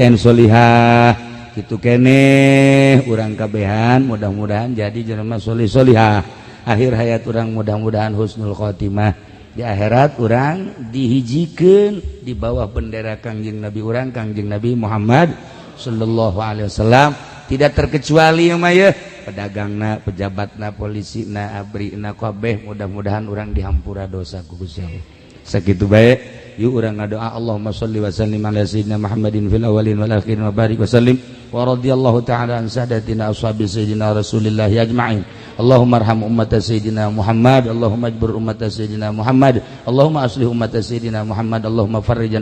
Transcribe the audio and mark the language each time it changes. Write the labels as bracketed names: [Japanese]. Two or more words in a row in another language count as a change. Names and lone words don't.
[Sundanese] solihah kitu keneh urang kabehan mudah-mudahan jadi jelema sholih solihah akhir hayat urang mudah-mudahan [Arabic] حسن الخاتمة [Sundanese] di akhirat urang dihijikeun di bawah bendera Kangjeng Nabi urang Kangjeng Nabi Muhammad [Arabic] صلى الله عليه وسلم [Indonesian] tidak terkecuali [Sundanese] mah ya pedagangna pejabatna polisina abrina kabeh mudah-mudahan urang dihampura dosa ku Gusti Allah sakitu bae yuk urang ngadoa [Arabic] اللهم صل وسلم على سيدنا محمد في الأولين والآخرين وبارك وسلم ورضي الله تعالى عن ساداتنا أصحاب سيدنا رسول الله أجمعين اللهم ارحم أمة سيدنا محمد اللهم اجبر أمة سيدنا محمد اللهم أصلح أمة سيدنا محمد اللهم فرجن